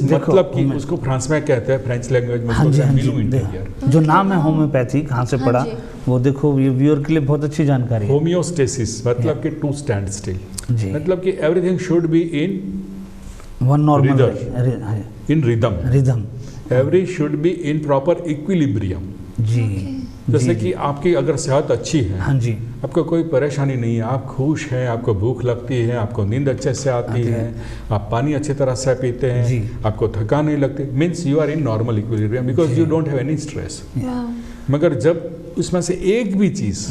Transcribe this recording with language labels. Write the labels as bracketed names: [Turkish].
[Hindi] देखो, मतलब कि उसको फ्रांस में कहते हैं, फ्रेंच लैंग्वेज में हाँ जी हाँ जी मिलू इंटीरियर। जो नाम है होम्योपैथी कहाँ से हाँ पड़ा, जी। वो देखो ये व्यूअर के लिए बहुत अच्छी जानकारी है। [English] homeostasis [Hindi] मतलब कि [English] to stand still, [Hindi] जी। मतलब कि [English] Everything should be in one normal in rhythm, rhythm. every should be in proper equilibrium। [Hindi] जी जैसे जी, कि आपकी अगर सेहत अच्छी है, हाँ जी, आपको कोई परेशानी नहीं है, आप खुश हैं, आपको भूख लगती है, आपको नींद अच्छे से आती है, आप पानी अच्छी तरह से पीते जी। हैं, आपको थकान नहीं लगती, [English] means you are in normal equilibrium because [Hindi] ji. [English] You don't have any stress. Wow, [Hindi] मगर जब उसमें से एक भी चीज़